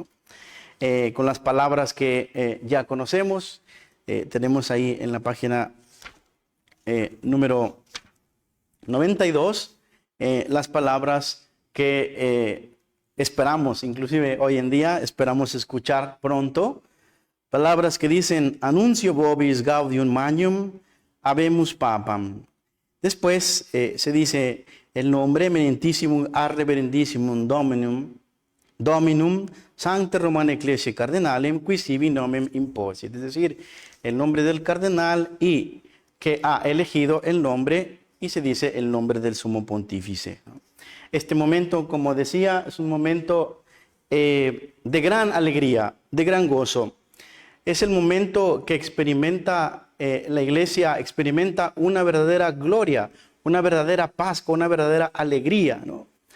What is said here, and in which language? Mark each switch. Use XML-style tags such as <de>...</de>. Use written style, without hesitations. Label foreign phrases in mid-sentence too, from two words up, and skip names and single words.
<es>Con las palabras que ya conocemos, tenemos ahí en la página número 92, las palabras que esperamos, inclusive hoy en día esperamos escuchar pronto, palabras que dicen:</es> <la>Annuncio vobis gaudium magnum, habemus papam.</la> <es>Después se dice el nombre:</es> <la>eminentissimum ad reverendissimum Dominum Sancte Romane Ecclesiae Cardinalem, qui sibi nomen imposit.</la> <es>Es decir, el nombre del cardenal y que ha elegido el nombre, y se dice el nombre del sumo pontífice, ¿no? Este momento, como decía, es un momento de gran alegría, de gran gozo. Es el momento que experimenta la iglesia, experimenta una verdadera gloria, una verdadera Pascua, una verdadera alegría, ¿no?</es>